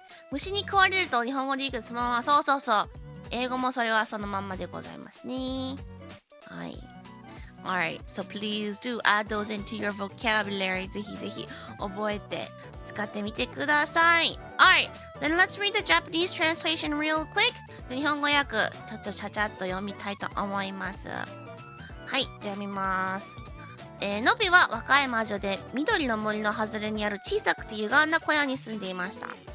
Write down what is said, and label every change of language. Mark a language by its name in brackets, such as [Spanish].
[Japanese] 虫に食われると日本語で言うけど、そのまま、そう。英語もそれはそのまんまでございますね。はい。 [English] Alright, so please do add those into your vocabulary. [Japanese] ぜひぜひ覚えて使ってみてください。 [English] Alright, then let's read the Japanese translation real quick. [Japanese] 日本語訳ちゃちゃっと読みたいと思います。はい、じゃあ見ます。のびは若い魔女で緑の森の外れにある小さくて歪んだ小屋に住んでいました。